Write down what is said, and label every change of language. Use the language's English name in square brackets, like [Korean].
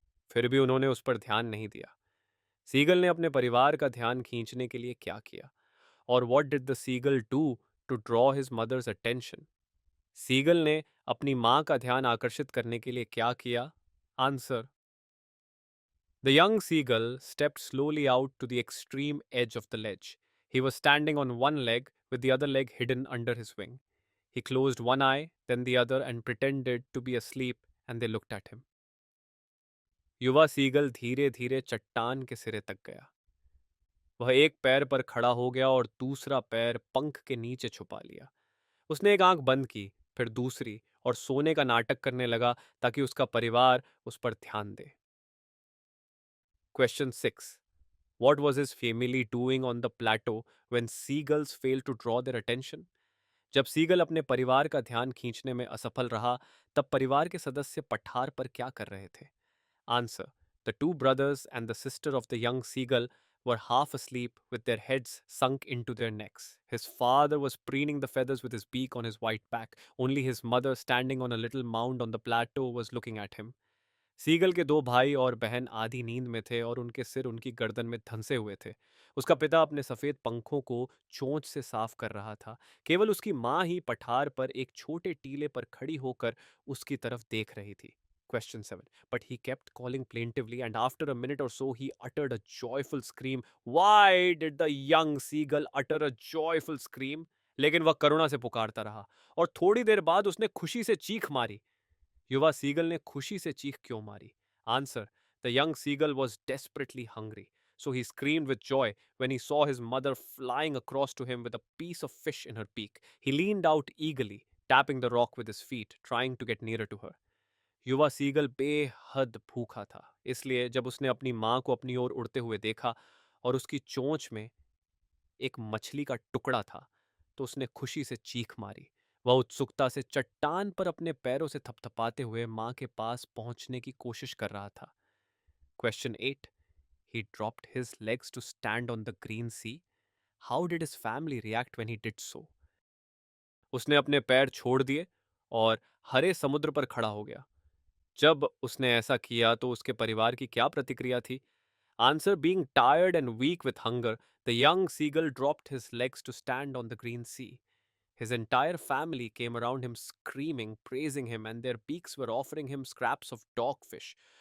[Hindi] फिर भी उन्होंने उस पर ध्यान नहीं दिया। सीगल ने अपने परिवार का ध्यान खींचने के लिए क्या किया? [English] और what did the seagull do to draw his mother's attention? [Hindi] Seagull ने अपनी मां का ध्यान आकर्षित करने के लिए क्या किया? [English] Answer. The young seagull stepped slowly out to the extreme edge of the ledge. He was standing on one leg with the other leg hidden under his wing. He closed one eye, then the other, and pretended to be asleep, and they looked at him. [Hindi] युवा seagull धीरे धीरे चट्टान के सिरे तक गया। वह एक पैर पर खड़ा हो गया और दूसरा पैर पंख के नीचे छुपा लिया। उसने एक आंख बंद की, फिर दूसरी, और सोने का नाटक करने लगा ताकि उसका परिवार उस पर ध्यान दे। [English] Question 6. What was his family doing on the plateau when seagulls failed to draw their attention? [Hindi] जब सीगल अपने परिवार का ध्यान खींचने में असफल रहा, तब परिवार के सदस्य पठार पर क्या कर रहे थे? [English] Answer. The two brothers and the sister of the young seagull were half asleep with their heads sunk into their necks. His father was preening the feathers with his beak on his white back. Only his mother, standing on a little mound on the plateau, was looking at him. [Hindi] Seagull के दो भाई और बहन आधी नींद में थे और उनके सिर उनकी गर्दन में धंसे हुए थे। उसका पिता अपने सफेद पंखों को चोंच से साफ कर रहा था। केवल उसकी माँ ही पठार पर एक छोटे टीले पर खड़ी होकर उसकी तरफ देख रही थी। [English] Question 7. But he kept calling plaintively, and after a minute or so, he uttered a joyful scream. Why did the young seagull utter a joyful scream? [Hindi] लेकिन वह करुणा से पुकारता रहा और थोड़ी देर बाद उसने खुशी से चीख मारी। युवा सीगल ने खुशी से चीख क्यों मारी? [English] Answer. The young seagull was desperately hungry, So he screamed with joy when he saw his mother flying across to him with a piece of fish in her beak. He leaned out eagerly, tapping the rock with his feet, trying to get nearer to her. [Hindi] युवा seagull बेहद भूखा था, इसलिए जब उसने अपनी माँ को अपनी ओर उड़ते हुए देखा और उसकी चोंच में एक मछली का टुकड़ा था, तो उसने खुशी से चीख मारी। वह उत्सुकता से चट्टान पर अपने पैरों से थपथपाते हुए माँ के पास पहुंचने की कोशिश कर रहा था। [English] Question 8। He dropped his legs to stand on the green sea. How did his family react when he did so? [Hindi] उसने अपने पैर छोड़ दिए और हरे समुद्र पर खड़ा हो गया। जब उसने ऐसा किया तो उसके परिवार की क्या प्रतिक्रिया थी? [English] Answer: being tired and weak with hunger, the young seagull dropped his legs to stand on the green sea. His entire family came around him screaming, praising him, and their beaks were offering him scraps of dogfish.